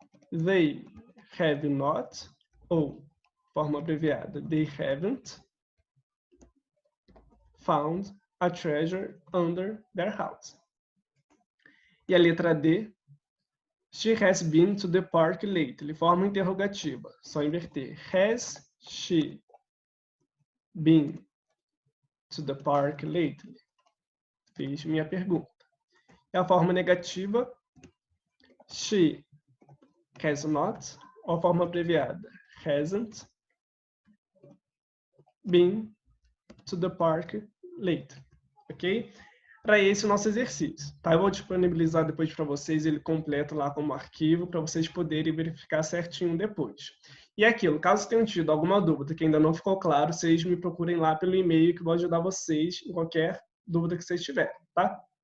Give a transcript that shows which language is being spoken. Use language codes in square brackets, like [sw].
[en] They have not, [pt] ou forma abreviada, [en] they haven't found a treasure under their house. [pt] E a letra D, [en] she has been to the park lately. [pt] Forma interrogativa, só inverter. [en] Has she been to the park lately? [pt] Fiz minha pergunta. E a forma negativa, she [en] has not, [pt] ou a forma abreviada, [en] hasn't been to the park late, ok? [pt] Para esse nosso exercício, tá? Eu vou disponibilizar depois para vocês ele completo lá como arquivo, para vocês poderem verificar certinho depois. E aquilo, caso tenham tido alguma dúvida que ainda não ficou claro, vocês me procurem lá pelo e-mail que eu vou ajudar vocês em qualquer dúvida que vocês tiverem, tá?